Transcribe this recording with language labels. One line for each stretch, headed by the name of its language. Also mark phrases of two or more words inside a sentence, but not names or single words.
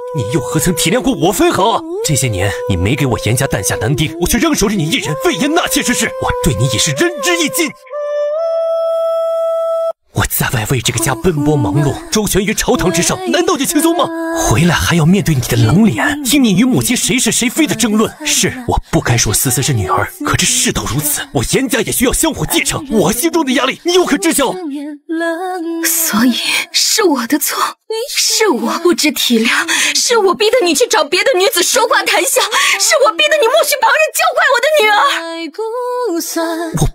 Chinese: 你又何曾體諒過我分毫啊？這些年你沒給我顏家誕下男丁，我卻仍守着你一人，為言納妾之事，我對你已是仁至義盡。我在外為這個家奔波忙碌，周旋於朝堂之上，難道就輕鬆嗎？回來還要面對你的冷臉，聽你與母親誰是誰非的爭論。是我不該說思思是女兒，可這事到如此，我顏家也需要香火繼承。我心中的壓力，你又可知曉？所以是我的錯，是我不知體諒，是我逼得你去找別的女子說話談笑，是我逼得你默許旁人教壞我的女兒。